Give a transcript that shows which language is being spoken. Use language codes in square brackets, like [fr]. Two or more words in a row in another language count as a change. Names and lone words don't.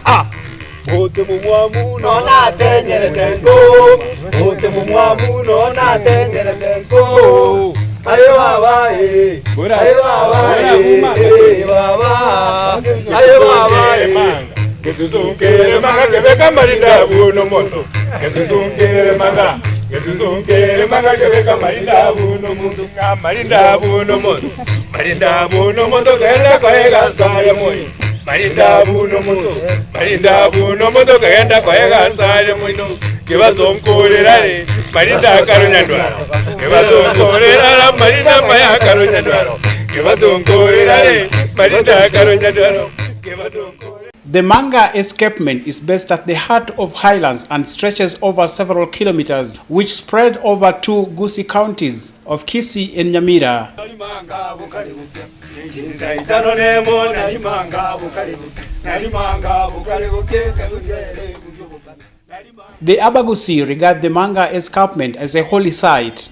[guz] Bote mumwamu no na tenyere tengo. Bote mumwamu no na tenyere tengo. Ayo baba ayo baba baba ayo baba Kesuzungere manga kebeka marinda buno moto. Kesuzungere manga kebeka marinda buno moto. Marinda buno moto. Marinda buno moto kenda koega sare moyo. Marinda buno moto kenda koega sare moyo. Kebazonkorera re marinda karunyandwara. Kebazonkorera marinda maya karunyandwara. Kebazonkorera re marinda karunyandwara. [en] The Manga escarpment is based at the heart of highlands and stretches over several kilometers, which spread over two Gusii counties of Kisii and Nyamira. The Abagusii regard the Manga escarpment as a holy site.